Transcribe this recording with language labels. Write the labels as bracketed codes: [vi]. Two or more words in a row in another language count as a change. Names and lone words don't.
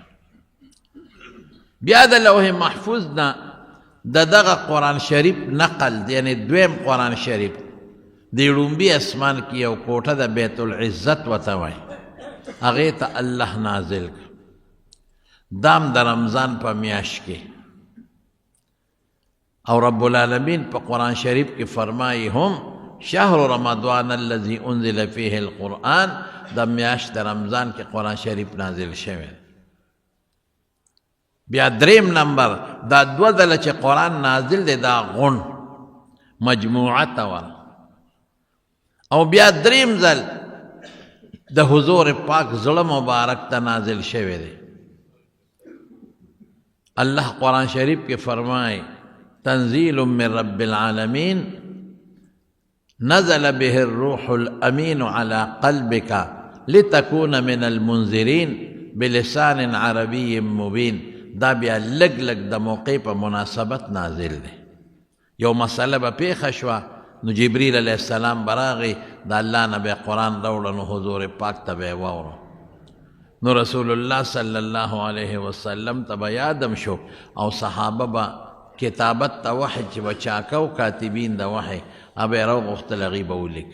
[ps] بیا د لوح محفوظ نه د دغه قرآن شریف نقل، یعنی دویم قرآن شریف د لومبي اسمان کې یو کوټه د بیت العزت ورته وایي، هغې ته الله نازل کړ. دام د رمضان په میاشت کې. او رب العالمین په قرآن شریف کې فرمایي هم [ar] شهر رمضان الذي انزل فيه القرآن. [ps] د میاشت د رمضان کې قرآن شریف نازل شوی. بیا 3 نمبر دا 2 ځله چې قرآن نازل دی دا غون مجموعه ته وه. او بیا 3 ځل د حضور پاک زړه مبارک ته نازل شوی دی. الله قرآن شریف کې فرمایي [ar] تنزیل من رب العالمین نزل به الروح الامین على قلبك لتكون من المنذرین بلسان عربی مبین. [ps] دا بیا لږ لږ د موقع په مناسبت نازل دی. یو مسله به پیښه شوه نو جبریل [ar] علیه السلام [ps] براغی د الله نه به قرآن راوړه، نو حضور پاک ته به یې واوره. نو رسول الله [ar] صلی الله علیه وسلم [ps] ته به یادم شو، او صحابه به کتابت ته وحی چې به چاکو کاتبین د وحی هغه به یې راوغوښتل، هغې به ولیک.